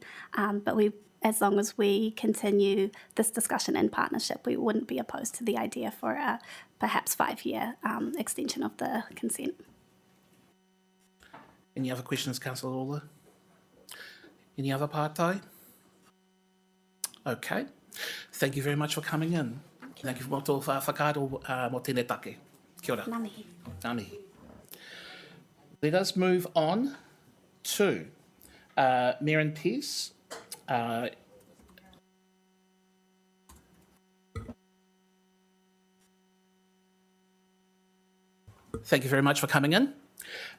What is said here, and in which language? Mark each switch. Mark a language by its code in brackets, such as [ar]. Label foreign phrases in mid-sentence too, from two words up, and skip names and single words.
[en] But as long as we continue this discussion in partnership, we wouldn't be opposed to the idea for a perhaps 5-year extension of the consent. Any other questions, Councillor Lawler? Any other pātai? Okay. Thank you very much for coming in. Thank you for [mi] tō whakaaro mō tēnei take. Kia ora. Ngā mihi. Ngā mihi. [en] Let us move on to Mayor and Peace. Thank you very much for coming in.